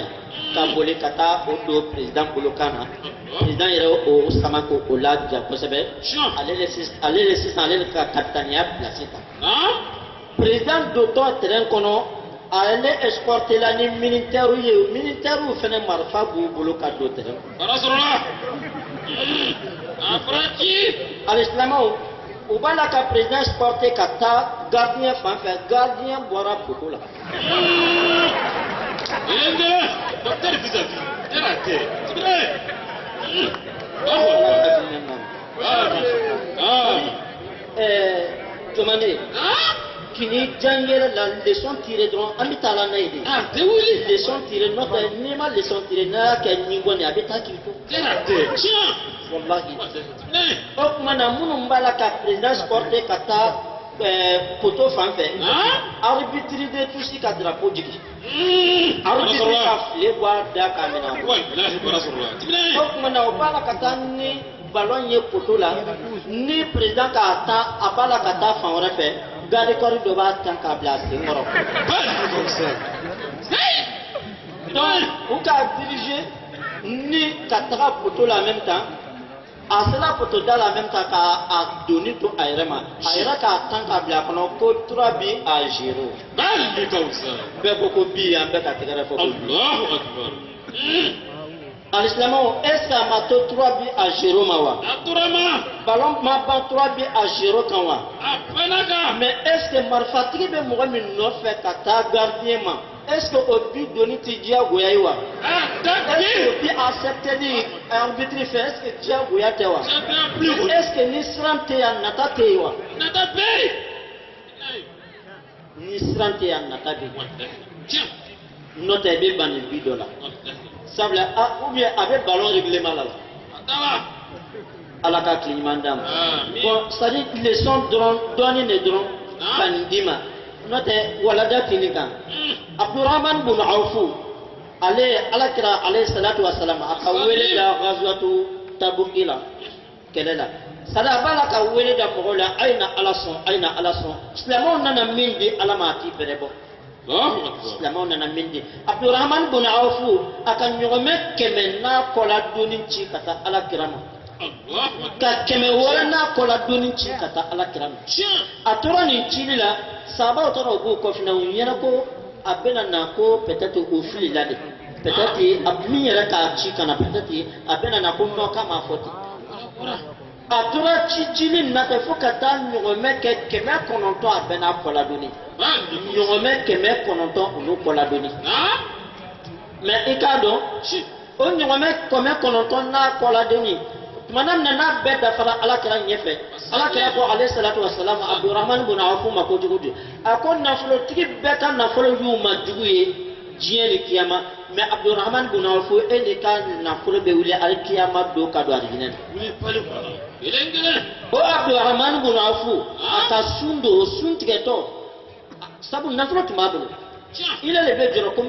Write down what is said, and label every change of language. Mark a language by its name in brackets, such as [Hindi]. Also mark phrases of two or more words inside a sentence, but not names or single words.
[Bambara] ka boli ka taa o don président bolokan na président yɛrɛ o sama ko o laja kosɛbɛ ale de sisan ale de ka kapitaniya bila sisan président dontɔ terrain kɔnɔ ale escorté la ni militaire ye militaire fana marifa b'u bolo ka don terrain alisilamɛw u b'a la ka [French] président escorté [Bambara] ka taa gardien fan fɛ gardien bɔra poto la. [French] Demandez. [Bambara] Kini jangere la [French] leçon tirée [Bambara] dont an bɛ taa la n'a ye de. [French] Leçon tirée [Bambara] n'o tɛ n'i ma [French] leçon tirée [Bambara] n'a y'a kɛ ɲinbɔ ni a bɛ taa k'i to. Wallahi. O tuma na minnu b'a la ka [French] président escorté [Bambara] ka taa poto fan fɛ. Arbitre de tusi ka drapeau jigi. Arbitre ka file bɔ a da k'a minɛ. O tuma na o b'a la ka taa ni ballon ye poto la ni président k'a ta a b'a la ka taa fan wɛrɛ fɛ. [French] Garde corps [Bambara] dɔ b'a ta k'a bila sen kɔrɔ. Donc u k'a diriger ni ka taga poto la [French] en même temps [Bambara] a sera poto da la [French] en même temps [Bambara] k'a doni to a yɛrɛ ma a yɛrɛ k'a tan k'a bila kɔnɔ ko 3 bi à 0. Bɛɛ ko ko bi an bɛɛ ka tɛgɛrɛ fɔ ko bi. Alisilamɛw [French] est ce que [Bambara] a ma to 3 bi à 0 ma wa? Ballon ma ban 3 bi à 0 kan wa? [French] Mais est ce que [Bambara] marifatigi bɛ mɔgɔ min nɔfɛ ka taa gardien ma [French] est ce que [Bambara] o bi doni ti diyagoya ye wa? [French] Est ce que [Bambara] o bi accepté ni arbitre fɛ [French] est ce que [Bambara] diyagoya tɛ wa? [French] Est ce que [Bambara] ni siran tɛ yan nata tɛ yen wa? Ni siran tɛ yan nata bɛ yen. N'o tɛ i bɛ ban nin bi dɔ la. Sabula [French] ou bien [Bambara] a bɛ ballon règlement la. Ala ka tile ɲuman d'a ma. [French] Bon c'est à dire [Bambara] leçon dɔrɔn dɔɔni de dɔrɔn ka nin d'i ma n'o tɛ walada fini kan. Abdurrahman bin Awfu ale alakira [Arabic] عليه الصلاة و السلام [Bambara] a ka wele da ghazwatu Tabuk la kɛlɛ la. Sada a b'a la ka wele da mɔgɔw la a ye na Ala sɔn a ye na Ala sɔn silamɛw nana min di Ala ma a t'i bɛrɛ bɔ. Silamɛw nana min di Abdurrahman bin Awfu a ka ɲɔgɔmɛ 100 n'a kɔla doni ci ka taa alakira ma. Ka 100 n'a kɔla doni ci ka taa alakira ma. A tora nin cili la sahabaw tora u b'u kɔfina u ɲɛna ko a bɛna na ko peut-être o fili la de peut-être min yɛrɛ k'a ci kana peut-être a bɛna na ko non k'a m'a fɔ ten. A tora cili nin na tɛ fo ka taa ɲɔgɔmɛ kɛ 900 a bɛɛ n'a kɔla doni. Ɲɔgɔmɛ 900 olu kɔla doni. Mais i k'a dɔn o ɲɔgɔmɛ 900 n'a kɔla doni tuma min na n'a bɛɛ dafara alakira ɲɛfɛ alakira ko [Arabic] عليه الصلاة و السلام [Bambara] Abdurrahman bin Awfu ma ko jugu de a ko nafolotigi bɛɛ ka nafolo y'u ma jugu ye diɲɛ ni kiyama mais Abdurrahman bin Awfu e de ka nafolo bɛ wuli ali kiyama don ka don alijinɛ na. O Abdurrahman bin Awfu a ka sun don o sun tigɛtɔ sabu nafolo tun b'a bolo ile le bɛ jɔrɔ ko n